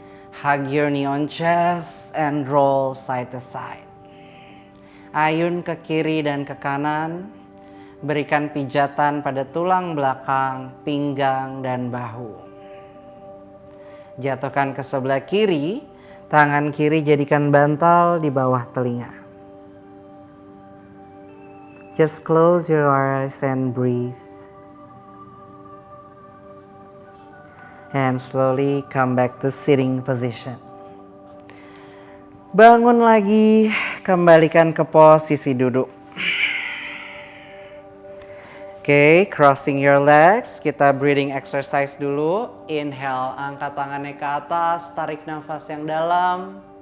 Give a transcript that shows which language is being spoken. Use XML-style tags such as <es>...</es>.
<en>Hug your knee on chest and roll side to side.</en> <id>Ayun ke kiri dan ke kanan. Berikan pijatan pada tulang belakang, pinggang, dan bahu. Jatuhkan ke sebelah kiri. Tangan kiri jadikan bantal di bawah telinga.</id> <en>Just close your eyes and breathe. And slowly come back to sitting position.</en> <id>Bangun lagi, kembalikan ke posisi duduk. Oke,</id> <en>crossing your legs.</en> <id>Kita breathing exercise dulu. Inhale, angkat tangannya ke atas, tarik nafas yang dalam.</id>